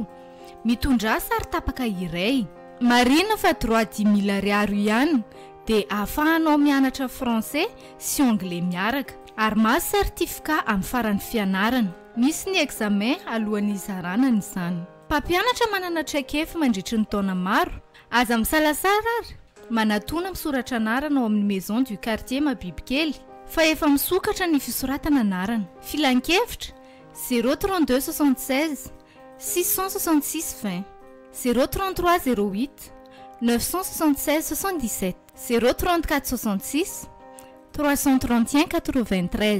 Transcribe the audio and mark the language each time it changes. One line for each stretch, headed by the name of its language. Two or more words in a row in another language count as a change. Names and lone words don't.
Malagasy: Mitondra sary tapaka iray. Marina fa droit 10 000 ariary ihany dia ahafahanao mianatra français sy anglais miaraka. Ary mahazo certificat amin'ny faran'ny fianarana. misy ny examen alohan'ny izaranany izany. Mpampianatra manana traikefa mandritry ny taona maro, aza misalasara ary manatona misoratra anarana ao amin'ny maison du quartier mabibikely fa efa misokatra ny fisoratana anarana. Filan-kevitra 032 76 666 20 033 08 976 77 034 66 331 93.